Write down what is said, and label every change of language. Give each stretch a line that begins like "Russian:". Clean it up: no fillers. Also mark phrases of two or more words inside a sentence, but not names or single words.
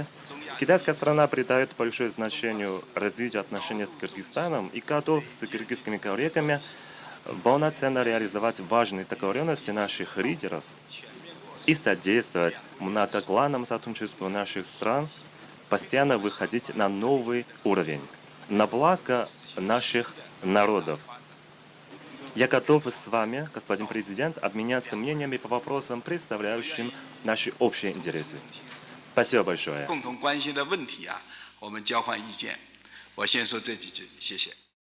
Russian: Китайская страна придает большое значение развитию отношений с Кыргызстаном и готов с кыргызскими коллегами полноценно реализовать важные договоренности наших лидеров и содействовать многоплановому сотрудничеству наших стран, постоянно выходить на новый уровень, на благо наших народов. Я готов с вами, господин президент, обменяться мнениями по вопросам, представляющим наши общие интересы. Спасибо большое.
Chinese: 共同关心的问题我们交换意见。我先说这几句，谢谢。